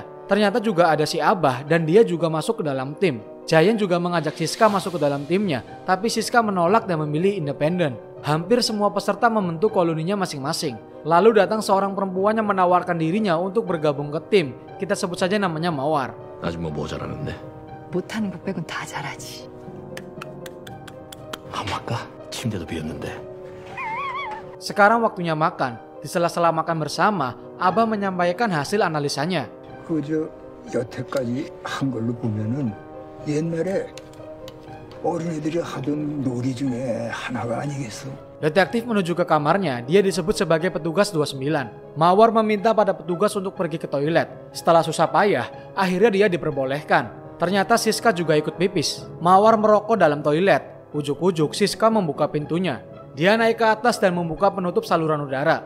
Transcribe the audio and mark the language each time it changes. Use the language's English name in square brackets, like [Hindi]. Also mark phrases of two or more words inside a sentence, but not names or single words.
[Indonesian] Ternyata juga ada si Abah dan dia juga masuk ke dalam tim. Jayan juga mengajak Siska masuk ke dalam timnya, tapi Siska menolak dan memilih independen. Hampir semua peserta membentuk koloninya masing-masing. Lalu datang seorang perempuan yang menawarkan dirinya untuk bergabung ke tim. Kita sebut saja namanya Mawar. [Korean] 아직 뭐 잘하는데? 못하는 것 빼곤 다 잘하지. 안 맞까? 침대도 비었는데. [Indonesian] Sekarang waktunya makan. Di sela-sela makan bersama, Abah menyampaikan hasil analisanya. [Korean] 여태까지 한 걸로 보면은 옛날에 어린애들이 하던 놀이 중에 하나가 아니겠어? [Indonesian] Detektif menuju ke kamarnya. Dia disebut sebagai petugas 29. Mawar meminta pada petugas untuk pergi ke toilet. Setelah susah payah, akhirnya dia diperbolehkan. Ternyata Siska juga ikut pipis. Mawar merokok dalam toilet. Ujuk-ujuk Siska membuka pintunya. Dia naik ke atas dan membuka penutup saluran udara.